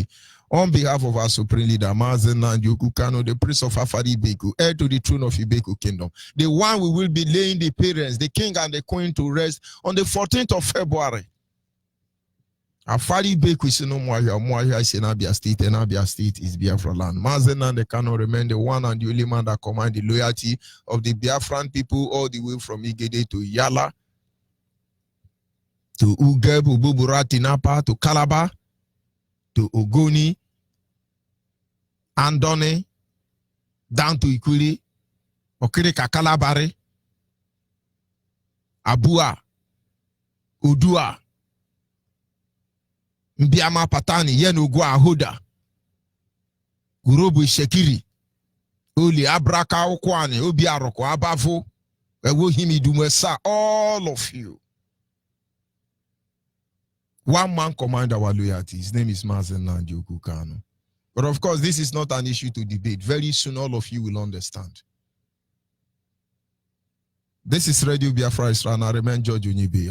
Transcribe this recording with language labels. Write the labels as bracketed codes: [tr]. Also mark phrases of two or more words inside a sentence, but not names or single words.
[en] On behalf of our supreme leader, Mazen Nanjoku Kano, the prince of Afari Ibeku, heir to the throne of Ibeku kingdom, the one we will be laying the parents, the king and the queen to rest on the 14th of February. Afari Ibeku is no Mwahia is in Abia State, and Abia State is Biafra land. Mazen and the Kano remain the one and the only man that command the loyalty of the Biafran people all the way from Igede to Yala, to Ugeb, Ububura, Tinapa, to Calabar, to Ogoni, Andone, down to Ikuli, Okirika Kalabare, Abua, Udua, Mbiama Patani, Yenugwa Huda, Gurubu Shekiri, Uli Abraka Okwani, Obiaroko, Abavo, Ewohimi Dumesa, all of you. One man command our loyalty. His name is Mazen Nanjoku Kano. But of course, this is not an issue to debate. Very soon, all of you will understand. This is Radio Biafra Israel, and I remain George Onyibe.